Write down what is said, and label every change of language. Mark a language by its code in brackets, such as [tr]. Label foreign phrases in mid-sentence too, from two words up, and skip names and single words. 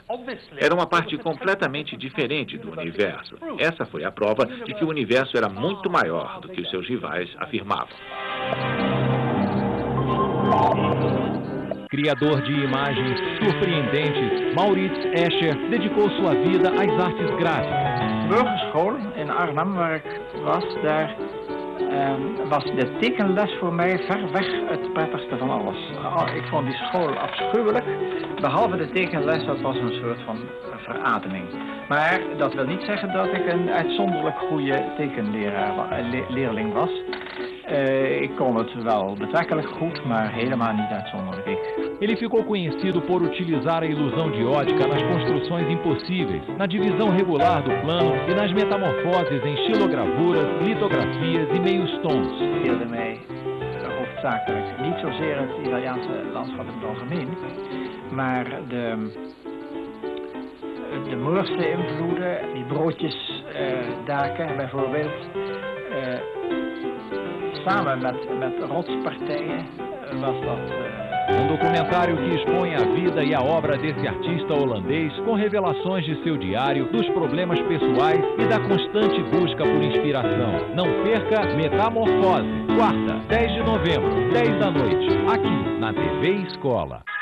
[pt] Era uma parte completamente diferente do universo. Essa foi a prova de que o universo era muito maior do que os seus rivais afirmavam. Criador de imagens surpreendentes, Maurits Escher dedicou sua vida às artes gráficas. [nl] Burgerschool in Arnhem, waar ik was, daar was de tekenles voor mij ver weg het prettigste van alles. Ik vond die school afschuwelijk, behalve de tekenles, dat was een soort van verademing. Maar dat wil niet zeggen dat ik een uitzonderlijk goede tekenleerling was. Ik kon het wel betrekkelijk goed, maar helemaal niet uitzonderlijk. [pt] Ele ficou conhecido por utilizar a ilusão de ótica nas construções impossíveis, na divisão regular do plano e nas metamorfoses em xilogravuras, litografias e meios tons. [nl] Speelde mij hoofdzakelijk niet zozeer het Italiaanse landschap in het algemeen, maar de Moorse invloeden, die broodjesdaken bijvoorbeeld, samen met rotspartijen was dat... [pt] documentário que expõe a vida e a obra desse artista holandês com revelações de seu diário, dos problemas pessoais e da constante busca por inspiração. Não perca Metamorfose, quarta, 10 de novembro, 10 da noite, aqui na TV Escola.